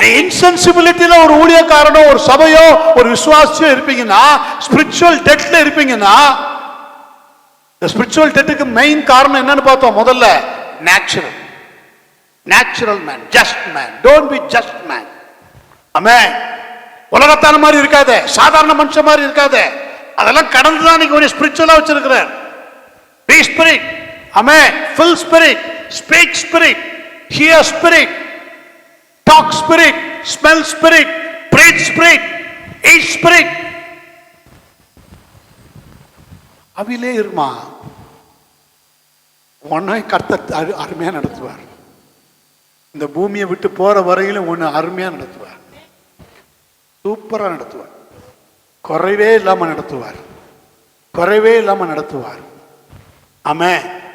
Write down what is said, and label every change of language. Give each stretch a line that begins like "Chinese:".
Tamil: இன்சென்சிபிலிட்டில ஒரு ஊழியக்காரனோ ஒரு சபையோ ஒரு விசுவாசியோ இருப்பீங்கன்னா, ஸ்பிரிச்சுவல் டெத்ல இருப்பீங்கன்னா, இந்த ஸ்பிரிச்சுவல் டெத்துக்கு மெயின் காரணம் என்னன்னு பார்த்தோம்.
English: முதல்ல natural, natural man, just man. Don't be just man.
Tamil: ஆமென். உலகத்தான மாதிரி இருக்காதே, சாதாரண மனுஷன் மாதிரி இருக்காதே, அதெல்லாம் கடந்துதான் நீங்க ஒரு ஸ்பிரிச்சுவலா வச்சிருக்கிறார்.
English: Be spirit. Amen. Full spirit, speak spirit, hear spirit, talk spirit, smell spirit, breathe spirit. Is spirit.
Tamil: அவிலே இருமா, உன்னை கர்த்தர் அருமையா நடத்துவார். இந்த பூமியை விட்டு போற வரையிலும் ஒன்னு அருமையா நடத்துவார், சூப்பரா நடத்துவார், குறைவே இல்லாம நடத்துவார், குறைவே இல்லாம நடத்துவார். ஆமென்.